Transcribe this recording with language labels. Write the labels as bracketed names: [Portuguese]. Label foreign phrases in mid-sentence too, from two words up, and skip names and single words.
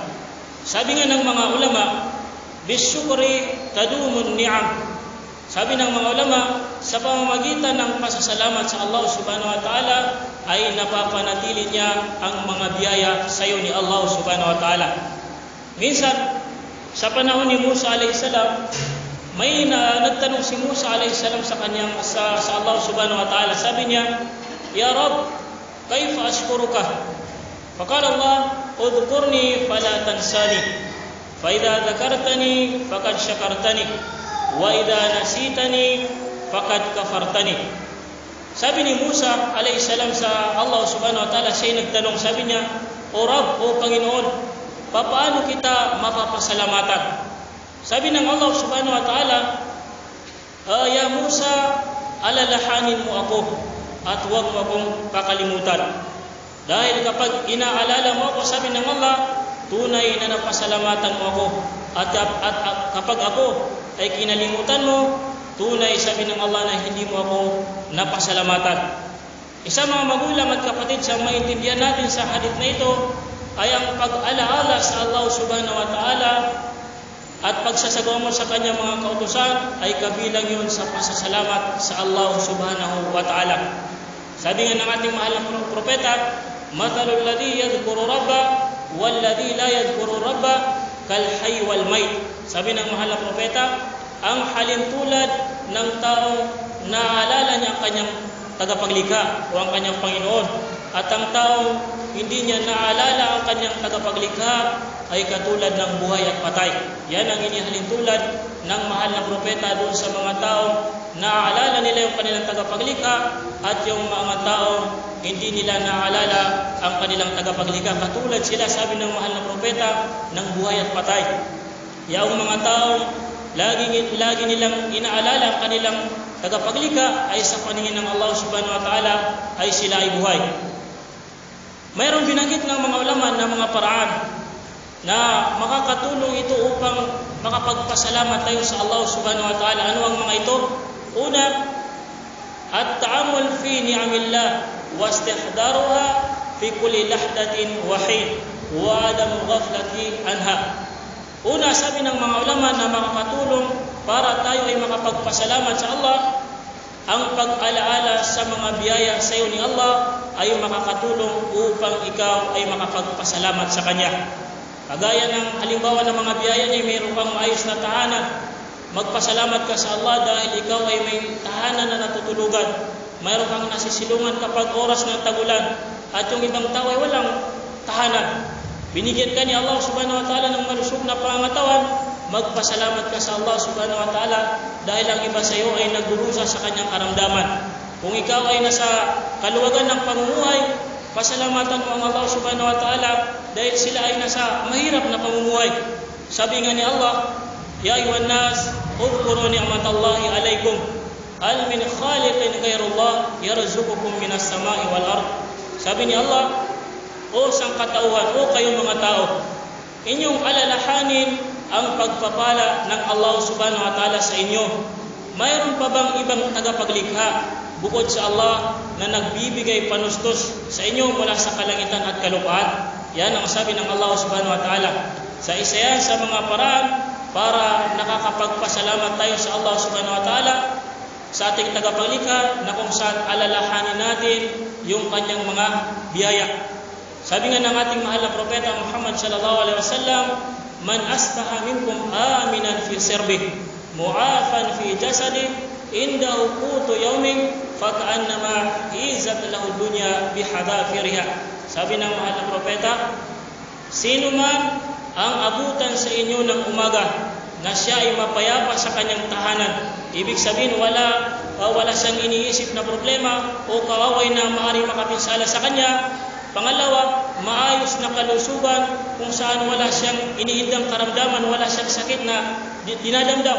[Filipino] Sabi nga ng mga ulama, [Arabic] بالشكر تدوم النعم. [Filipino] Sabi ng mga ulama, sa pamamagitan ng pasasalamat sa Allah [Arabic] سبحانه وتعالى [Filipino] ay napapanatili niya ang mga biyaya sa iyo ni Allah [Arabic] سبحانه وتعالى. [Filipino] Minsan, sa panahon ni Musa a.s., may nagtanong si Musa a.s. sa Allah [Arabic] سبحانه وتعالى. [Filipino] Sabi niya, [Arabic] يا رب كيف أشكرك? فقال الله اذكرني فلا تنساني فإذا ذكرتني فقد شكرتني وإذا نسيتني فقد كفرتني. [Filipino] Sabi ni Musa a.s. sa Allah [Arabic] سبحانه وتعالى, [Filipino] siya nagtanong, sabi niya, O Rab, o Panginoon, paano kita mapapasalamatan? Sabi ng Allah [Arabic] سبحانه وتعالى, [Filipino] Ya Musa, alalahanin mo ako at huwag mo akong kakalimutan. Dahil kapag inaalala mo ako, sabi ng Allah, tunay na napasalamatan mo ako. At kapag ako ay kinalimutan mo, tunay, sabi ng Allah, na hindi mo ako napasalamatan. Isa mga magulang at kapatid, sa maintindihan natin sa hadith na ito ay ang pag-alaala sa Allah [Arabic] سبحانه وتعالى [Filipino] at pagsasagawa mo sa kanyang mga kautusan ay kabilang yun sa pasasalamat sa Allah [Arabic] سبحانه وتعالى. [Filipino] Sabi nga ng ating mahal na propeta, [Arabic] مثل الذي يذكر ربه والذي لا يذكر ربه كالحي والميت. [Filipino] Sabi ng mahal na propeta, ang halintulad ng taong naalala niya ang kanyang tagapaglikha o ang kanyang Panginoon, at ang taong hindi niya naalala ang kanyang tagapaglikha ay katulad ng buhay at patay. Yan ang inihalintulad ng mahal na propeta doon sa mga taong naaalala nila yung kanilang tagapaglikha at yung mga taong hindi nila naalala ang kanilang tagapaglikha. Katulad sila, sabi ng mahal na propeta, ng buhay at patay. Yung mga taong lagi nilang inaalala ang kanilang tagapaglikha ay sa paningin ng Allah [Arabic] سبحانه وتعالى [Filipino] ay sila ay buhay. Mayroong binanggit ng mga ulama na mga paraan na makakatulong ito upang makapagpasalamat tayo sa Allah [Arabic] سبحانه وتعالى. [Filipino] Ano ang mga ito? Una, [Arabic] التأمل في نعم الله واستحضارها في كل لحظة وحين وعدم الغفلة عنها. [Filipino] Una, sabi ng mga ulama na makakatulong para tayo ay makapagpasalamat sa Allah, ang pag-alaala sa mga biyaya sa iyo ni Allah ay makakatulong upang ikaw ay makapagpasalamat sa Kanya. Kagaya ng halimbawa ng mga biyaya niya, mayroon kang maayos na tahanan. Magpasalamat ka sa Allah dahil ikaw ay may tahanan na natutulugan. Mayroon kang nasisilungan kapag oras ng tagulan at yung ibang tao ay walang tahanan. Binigyan ka ni Allah [Arabic] سبحانه وتعالى [Filipino] ng malusog na pangangatawan. Magpasalamat ka sa Allah [Arabic] سبحانه وتعالى [Filipino] dahil ang iba sa iyo ay nagdurusa sa kanyang karamdaman. Kung ikaw ay nasa kaluwagan ng pamumuhay, pasalamatan mo ang Allah [Arabic] سبحانه وتعالى [Filipino] dahil sila ay nasa mahirap na pamumuhay. Sabi nga ni Allah, [Arabic] يا أيها الناس اذكروا نعمة الله عليكم هل من خالق غير الله يرزقكم من السماء والأرض. [Filipino] Sabi ni Allah, o sangkatauhan, o kayong mga tao, inyong alalahanin ang pagpapala ng Allah [Arabic] سبحانه وتعالى [Filipino] sa inyo. Mayroon pa bang ibang tagapaglikha bukod sa Allah na nagbibigay panustos sa inyo mula sa kalangitan at kalupaan? Yan ang sabi ng Allah [Arabic] سبحانه وتعالى. [Filipino] Sa isa yan sa mga paraan para nakakapagpasalamat tayo sa Allah [Arabic] سبحانه وتعالى [Filipino] sa ating tagapaglikha na kung saan alalahanin natin yung kanyang mga biyaya. Sabi nga ng ating mahal na propeta Muhammad [Arabic] صلى الله عليه وسلم من أصبح منكم آمنا في سربه معافى في جسده عنده قوت يومه فكأنما حيزت له الدنيا بحذافيرها. [Filipino] Sabi ng mahal na propeta, sino man ang abutan sa inyo ng umaga na siya ay mapayapa sa kanyang tahanan, ibig sabihin wala siyang iniisip na problema o kaaway na maaaring makapinsala sa kanya, Pangalawa, maayos na kalusugan kung saan wala siyang iniindang karamdaman, wala siyang sakit na dinadamdam.